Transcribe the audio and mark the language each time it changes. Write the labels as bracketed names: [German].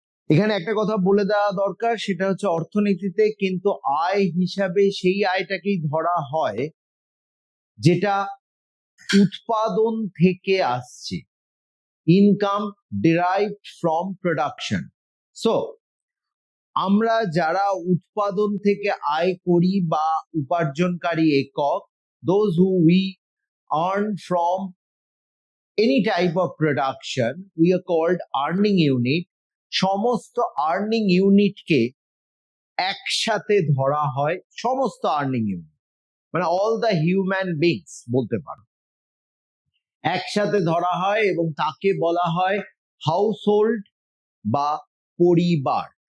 [Bangla] এখানে একটা কথা বলে দেওয়া দরকার, সেটা হচ্ছে অর্থনীতিতে কিন্তু আয় হিসাবে সেই আয়টাকেই ধরা হয় যেটা উৎপাদন থেকে আসছে, [English] Income derived from production. [Bangla] So আমরা যারা উৎপাদন থেকে আয় করি বা উপার্জনকারী একক, [English] those who we earn from any type of production, we are called earning unit. [Bangla] সমস্ত আর্নিং ইউনিটকে একসাথে ধরা হয়, সমস্ত আর্নিং ইউনিট মানে [English] all the human beings [Bangla] বলতে পারো, একসাথে ধরা হয় এবং তাকে বলা হয় হাউসহোল্ড বা পরিবার।